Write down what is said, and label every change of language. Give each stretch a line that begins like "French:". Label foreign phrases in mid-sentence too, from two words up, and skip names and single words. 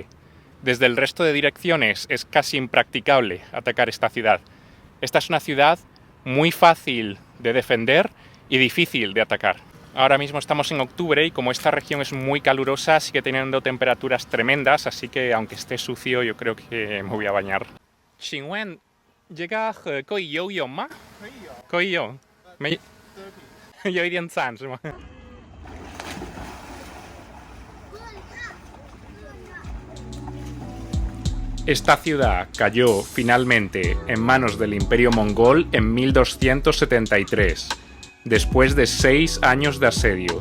Spanish: Desde el resto de direcciones es casi impracticable atacar esta ciudad. Esta es una ciudad muy fácil de defender y difícil de atacar. Ahora mismo estamos en octubre y como esta región es muy calurosa, sigue teniendo temperaturas tremendas, así que aunque esté sucio, yo creo que me voy a bañar.
Chinese: ¿请问这个河可以游泳吗？可以游。没有一点脏是吗？
Spanish: Esta ciudad cayó finalmente en manos del Imperio Mongol en 1273, después de 6 años de asedio.